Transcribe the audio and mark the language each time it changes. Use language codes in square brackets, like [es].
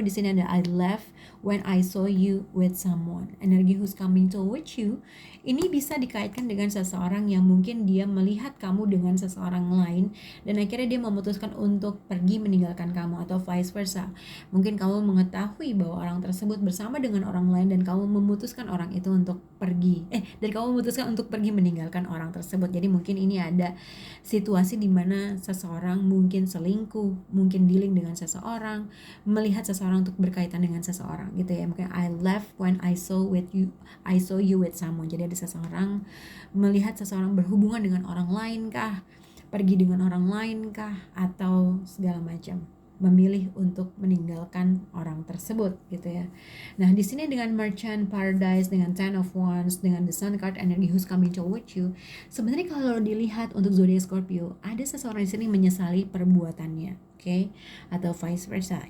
[id] Di sini ada [en] I left when I saw you with someone. [id] Energi [en] who's coming towards you [id] ini bisa dikaitkan dengan seseorang yang mungkin dia melihat kamu dengan seseorang lain, dan akhirnya dia memutuskan untuk pergi meninggalkan kamu, atau vice versa. Mungkin kamu mengetahui bahwa orang tersebut bersama dengan orang lain, dan kamu memutuskan orang itu untuk pergi. Dan kamu memutuskan untuk pergi meninggalkan orang tersebut. Jadi mungkin ini ada situasi di mana seseorang mungkin selingkuh, mungkin dealing dengan seseorang, melihat seseorang untuk berkaitan dengan seseorang gitu ya. Mungkin I left when I saw you with someone. Jadi ada seseorang melihat seseorang berhubungan dengan orang lain kah, pergi dengan orang lain kah, atau segala macam, memilih untuk meninggalkan orang tersebut gitu ya. Nah, di sini dengan Merchant Paradise, dengan Ten of Wands, dengan The Sun card, energi [en] who's coming towards you, [id] sebenarnya kalau dilihat untuk zodiak Scorpio, ada seseorang di sini menyesali perbuatannya, oke? Atau vice versa.